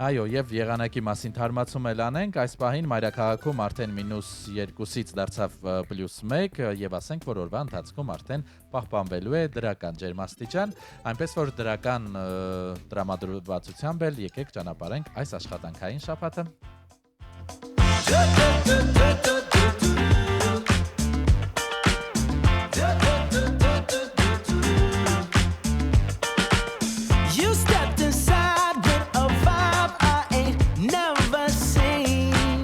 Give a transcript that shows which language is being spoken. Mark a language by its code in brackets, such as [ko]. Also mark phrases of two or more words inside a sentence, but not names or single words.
[hy] Այո, եւ եղանակի մասին թարմացում էլ անենք, այս պահին մայրաքաղաքում արդեն -2-ից դարձավ +1 եւ ասենք, որ օրվա ընթացքում արդեն պահպանվելու է դրական ջերմաստիճան, այնպես որ դրական տրամադրվածությամբ էլ եկեք ճանապարհենք այս աշխատանքային շաբաթը։ [en] You stepped inside with a vibe I ain't never seen.